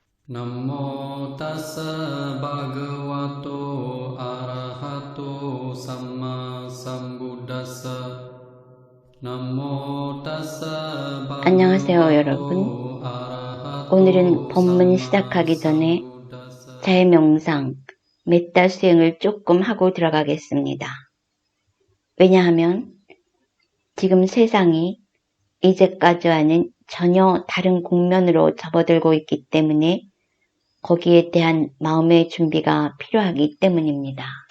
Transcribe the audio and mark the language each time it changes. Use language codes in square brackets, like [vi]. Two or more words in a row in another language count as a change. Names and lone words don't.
[pi] Namo tassa bhagavato arahato samma sambuddhassa. Namo tassa [ko] 안녕하세요, 여러분. [pi] bhagavato [ko] 오늘은 [pi] arahato [ko] 법문 [pi] samma [ko] 시작하기 전에 [pi] sambuddhassa. [ko] 자해명상, 메타 수행을 조금 하고 들어가겠습니다. 왜냐하면 지금 세상이 이제까지와는 전혀 다른 국면으로 접어들고 있기 때문에 거기에 대한 마음의 준비가 필요하기 때문입니다.